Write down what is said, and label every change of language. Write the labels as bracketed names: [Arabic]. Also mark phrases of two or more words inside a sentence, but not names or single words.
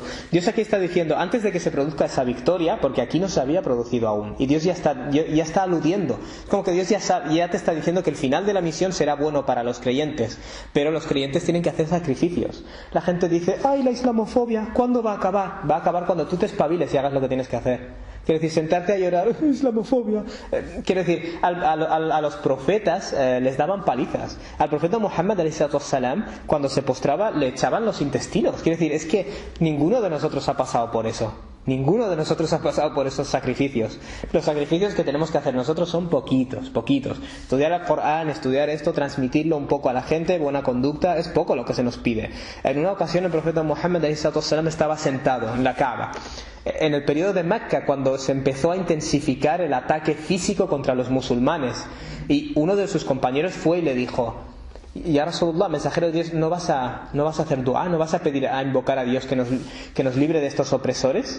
[Spanish] Dios aquí está diciendo, antes de que se produzca esa victoria, porque aquí no se había producido aún, y Dios ya está aludiendo, como que Dios ya te está diciendo que el final de la misión será bueno para los creyentes, pero los creyentes tienen que hacer sacrificios. La gente dice, ¡ay, la islamofobia! ¿Cuándo va a acabar? Va a acabar cuando tú te espabiles y hagas lo que tienes que hacer. Quiere decir, sentarte a llorar, islamofobia. Quiere decir, a los profetas les daban palizas. Al profeta Muhammad, [Arabic] عليه الصلاة والسلام, [Spanish] cuando se postraba, le echaban los intestinos. Quiere decir, es que ninguno de nosotros ha pasado por eso. Ninguno de nosotros ha pasado por esos sacrificios. Los sacrificios que tenemos que hacer nosotros son poquitos. Estudiar el Corán, estudiar esto, transmitirlo un poco a la gente, buena conducta, es poco lo que se nos pide. En una ocasión el profeta Muhammad, [Arabic] عليه الصلاة والسلام, [Spanish] estaba sentado en la Kaaba. En el periodo de Mecca, cuando se empezó a intensificar el ataque físico contra los musulmanes, y uno de sus compañeros fue y le dijo, [Arabic] يا رسول الله, [Spanish] mensajero de Dios, ¿no vas a hacer dua? ¿No vas a invocar a Dios que nos libre de estos opresores?